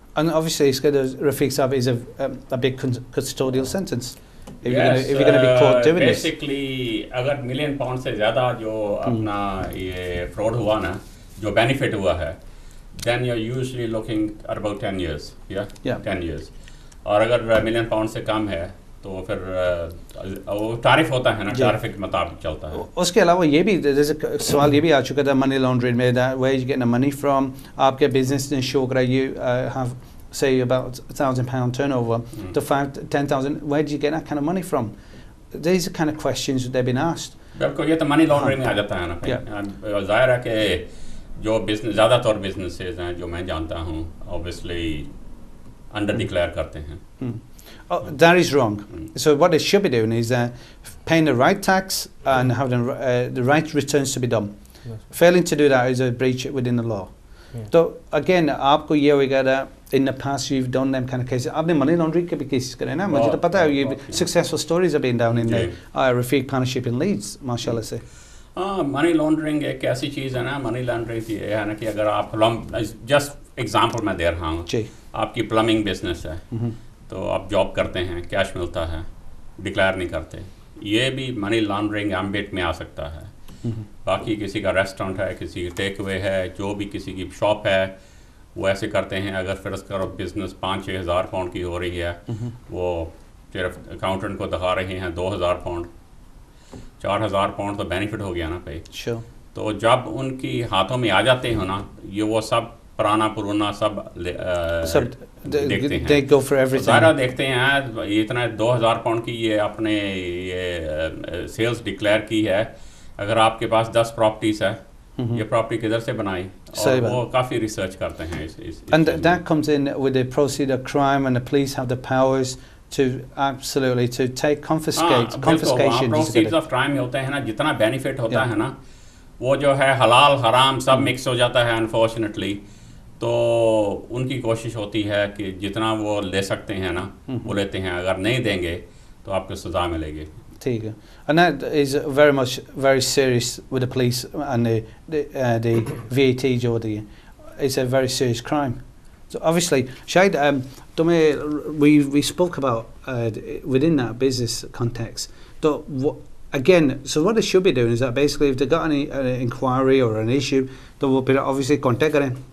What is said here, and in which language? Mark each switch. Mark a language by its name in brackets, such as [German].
[English] And obviously Rafiq Saab is a big custodial sentence. If you're going to be caught doing this. [Hindi] Basically, अगर million pound से ज़्यादा जो अपना ये fraud हुआ ना, जो benefit हुआ है, [English] then you're usually looking at about 10 years. Yeah. 10 years. [Hindi] और अगर million pound से कम है, तो फिर वो तारीफ होता है ना, तारीफ के मुताबिक चलता है. उसके अलावा ये भी सवाल ये भी आ चुका था [English] money laundering [Hindi] में, [English] that where you getting the money from, [Hindi] आपके business ने show करा [English] you have say about £1,000 turnover to 10,000, where did you get that kind of money from? These are kind of questions that they've been asked. [Hindi] बिल्कुल, ये तो money laundering में आ जाता है ना. ज़ाहिर है कि जो बिजनेस ज़्यादातर बिजनेसेस हैं जो मैं जानता हूँ, ऑब्वियसली अंडर डिक्लेयर करते हैं. [English] That is wrong. So what they should be doing is paying the right tax and having the right returns to be done. Failing to do that is a breach within the law. So again, [Hindi] आपको ये होगा [English] that in the past you've done them kind of cases. [Hindi] आपने money laundering के भी cases करे ना, मुझे तो पता है ये [English] successful stories have been down in the Rafiq partnership in Leeds, [Hindi] माशाल्लाह से. मनी लॉन्ड्रिंग एक ऐसी चीज़ है ना, मनी लॉन्ड्रिंग ये है ना कि अगर आप जस्ट एग्जांपल मैं दे रहा हूँ, आपकी प्लम्बिंग बिजनेस है, तो आप जॉब करते हैं, कैश मिलता है, डिक्लेयर नहीं करते, ये भी मनी लॉन्ड्रिंग एम्बिट में आ सकता है. बाकी किसी का रेस्टोरेंट है, किसी की टेक अवे है, जो भी किसी की शॉप है, वो ऐसे करते हैं. अगर फिर उसका बिजनेस 5-6 हज़ार पाउंड की हो रही है, वो सिर्फ अकाउंटेंट को दिखा रहे हैं 2,000 पाउंड, 4,000 पाउंड तो बेनिफिट हो गया ना भाई. तो जब उनकी हाथों में आ जाते हैं ना, ये वो सब पुराना सब देखते हैं, सारा देखते हैं. इतना 2,000 पाउंड की ये अपने ये सेल्स डिक्लेयर की है. अगर आपके पास 10 प्रॉपर्टीज है, ये प्रॉपर्टी किधर से बनाई, और वो काफ़ी रिसर्च करते हैं इस [English] And that comes in with the proceed of crime, and the police have the powers to absolutely to take confiscation. [Hindi] Proceeds of crime होते हैं ना, जितना बेनिफिट होता है ना, वो जो है हलाल हराम सब मिक्स हो जाता है अनफॉर्चुनेटली. तो उनकी कोशिश होती है कि जितना वो ले सकते हैं ना, वो लेते हैं. अगर नहीं देंगे तो आपको सज़ा मिलेगी. ठीक है. [English] And that is very serious with the police and the VAT [Hindi] जो होती है. [English] It's a very serious crime. So obviously, Shahid, we spoke about within that business context. So again, so what they should be doing is that basically if they've got any inquiry or an issue, they will be obviously contact them.